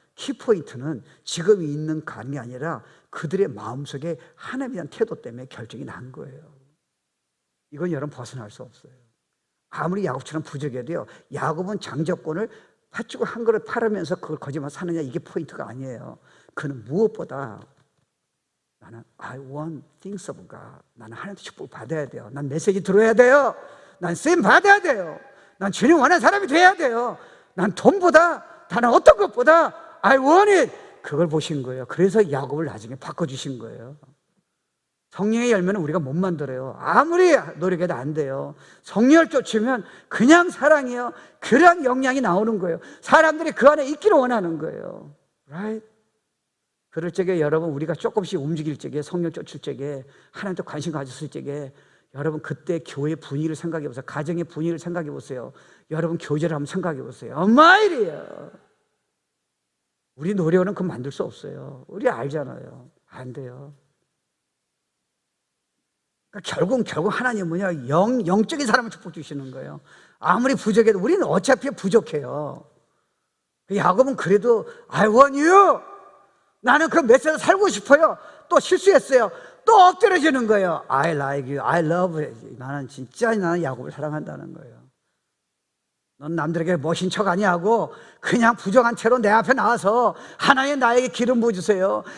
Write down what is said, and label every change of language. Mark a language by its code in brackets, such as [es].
[ko] 키포인트는 지금 있는 감이 아니라 그들의 마음속에 하나님에 대한 태도 때문에 결정이 난 거예요. 이건 여러분 벗어날 수 없어요. 아무리 야곱처럼 부족해도요, 야곱은 장자권을 팥죽을 한 그릇 팔으면서 그걸 거짓말 사느냐, 이게 포인트가 아니에요. 그는 무엇보다 나는 [en] I want things of God. [ko] 나는 하나님의 축복을 받아야 돼요. 난 메시지 들어야 돼요. 난 쓰임 받아야 돼요. 난 주님 원하는 사람이 돼야 돼요. 난 돈보다, 다른 어떤 것보다 [en] I want it. [ko] 그걸 보신 거예요. 그래서 야곱을 나중에 바꿔주신 거예요. 성령의 열매는 우리가 못 만들어요. 아무리 노력해도 안 돼요. 성령을 쫓으면 그냥 사랑이에요. 그런 영향이 나오는 거예요. 사람들이 그 안에 있기를 원하는 거예요. [en] Right? [ko] 그럴 적에 여러분, 우리가 조금씩 움직일 적에, 성령 쫓을 적에, 하나님께 관심 가졌을 적에, 여러분 그때 교회의 분위기를 생각해 보세요. 가정의 분위기를 생각해 보세요. 여러분 교제를 한번 생각해 보세요. 엄마일이에요. 우리 노력은 그거 만들 수 없어요. 우리 알잖아요. 안 돼요. 그러니까 결국 하나님은 뭐냐, 영적인 사람을 축복 주시는 거예요. 아무리 부족해도 우리는 어차피 부족해요. 야곱은 그래도 [en] I want you. [ko] 나는 그 메시지를 살고 싶어요. 또 실수했어요. 또 엎드려지는 거예요. [en] I like you, I love you. [ko] 나는 야곱을 사랑한다는 거예요. 넌 남들에게 멋진 척 아니하고 그냥 부정한 채로 내 앞에 나와서 하나님 나에게 기름 부어주세요.